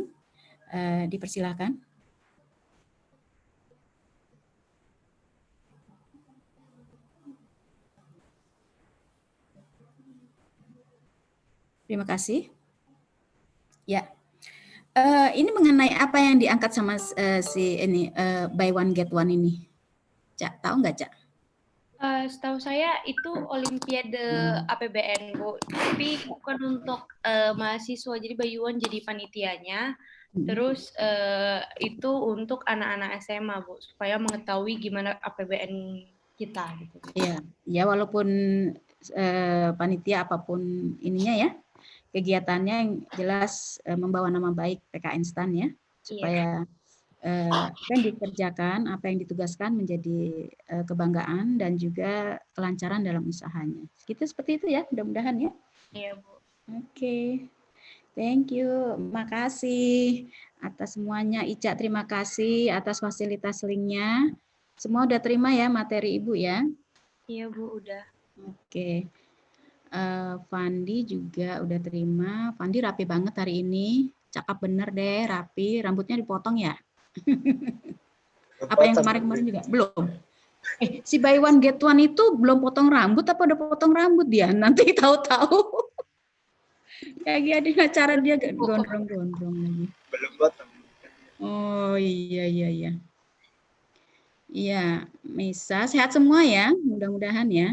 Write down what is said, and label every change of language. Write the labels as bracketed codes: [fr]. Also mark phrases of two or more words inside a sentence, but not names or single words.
[id] Dipersilakan. Terima kasih. Ya, ini mengenai apa yang diangkat sama si ini [en] buy one get one [id] ini, Cak, tahu nggak Cak? Setahu saya itu Olimpiade APBN, Bu. Tapi bukan untuk mahasiswa, jadi Bayuan jadi panitianya. Terus itu untuk anak-anak SMA, Bu, supaya mengetahui gimana APBN kita. Gitu. Iya, ya walaupun panitia apapun ininya ya, kegiatannya yang jelas membawa nama baik PKN STAN ya, supaya apa yang dikerjakan, apa yang ditugaskan menjadi kebanggaan dan juga kelancaran dalam usahanya. Gitu seperti itu ya, mudah-mudahan ya. Iya, Bu. Oke. [en] Thank you. [id] Makasih atas semuanya. Ica, terima kasih atas fasilitas linknya. Semua udah terima ya materi Ibu ya? Iya, Bu, udah. Oke. Fandi juga udah terima. Fandi rapi banget hari ini. Cakep bener deh, rapi. Rambutnya dipotong ya? Apa yang kemarin-kemarin juga? Belum. Si [en] buy one get one [id] itu belum potong rambut apa udah potong rambut dia? Nanti tahu-tahu. Lagi ada acara dia gondrong-gondrong lagi. Belum potong. Oh iya. Iya, Misa sehat semua ya, mudah-mudahan ya.